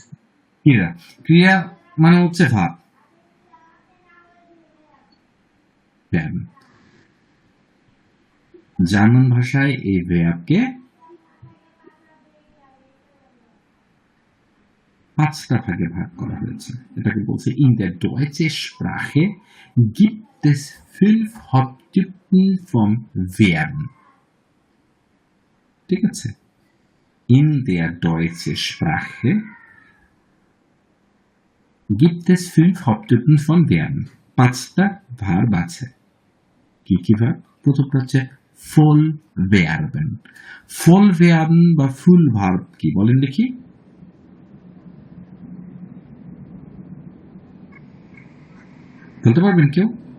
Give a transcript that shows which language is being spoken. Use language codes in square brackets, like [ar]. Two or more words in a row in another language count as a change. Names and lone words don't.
[bn] ক্রিয়া, ক্রিয়া মানে হচ্ছে ভাব। জার্মান ভাষায় এই ভাবকে 5টা ভাগে ভাগ করা হয়েছে। এটাকে বলছে [de] in der deutschen Sprache gibt es 5 Haupttypen von Verben। [bn] ঠিক আছে, [de] in der deutschen Sprache gibt es 5 Haupttypen von Verben। [bn] 5টা ভার্ব আছে। কি কি ভার্ব? প্রথমটা হচ্ছে [de] Voll Verben. Voll Verben [bn] বা [en] full verb [bn] কি বলেন দেখি? বলতে পারবেন কেউ?